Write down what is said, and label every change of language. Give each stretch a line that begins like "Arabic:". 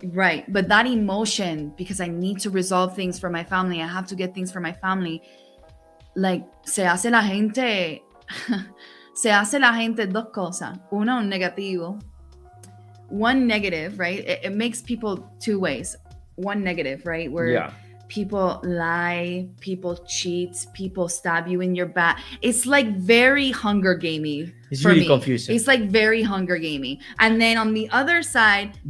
English: Right, but that emotion, because I need to resolve things for my family, I have to get things for my family.
Spanish: Like, se hace la gente dos cosas. Una, un negativo.
English: One negative, right? It makes people two ways. One negative, right? Where Yeah. people lie, people cheat, people stab you in your back. It's like very Hunger Gamey. It's for really me. confusing. It's like very Hunger Gamey. And then on the other side,